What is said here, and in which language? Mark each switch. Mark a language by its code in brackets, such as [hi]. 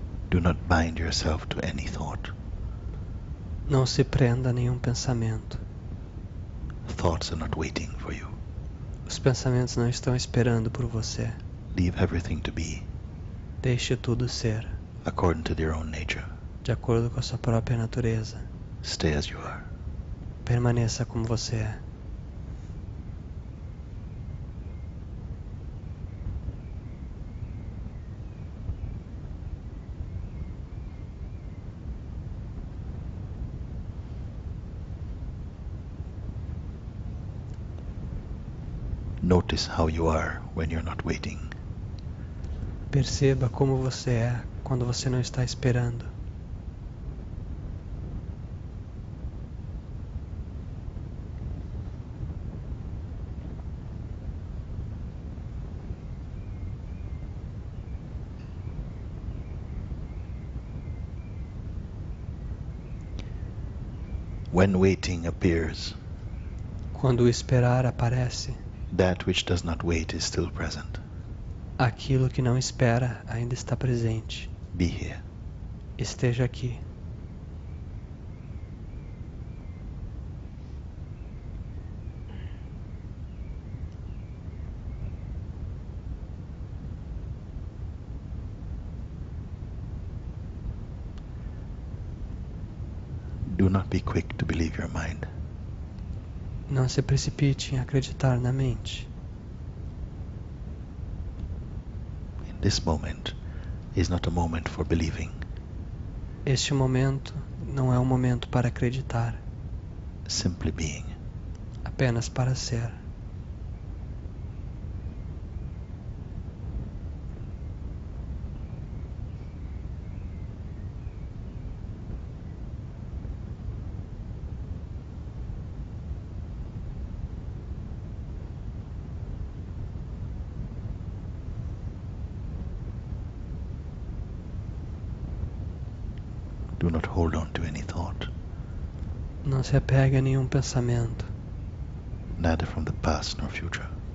[en] Do not bind yourself to any thought. [pt] Não se prenda a nenhum pensamento. [en] Thoughts are not waiting for you. [pt] Os pensamentos não estão esperando por você. [en] Leave everything to be, [pt] Deixe tudo ser, [en] according to their own nature. [pt] de acordo com a sua própria natureza. [en] Stay as you are. [pt] Permaneça como você é. [en] Notice how you are when you're not waiting. [pt] Perceba como você é quando você não está esperando. [en] When waiting appears, [pt] Quando o esperar aparece, [en] that which does not wait is still present. [pt] aquilo que não espera ainda está presente. [en] Be here. [pt] Esteja aqui. [en] Do not be quick to believe your mind. [pt] Não se precipite em acreditar na mente. [en] In this moment is not a moment for believing. [pt] Este momento não é um momento para acreditar, [en] Simply being. [pt] apenas para ser. [en] Do not hold on to any thought, [pt] Não se apegue a nenhum pensamento, [en] neither from the past nor future,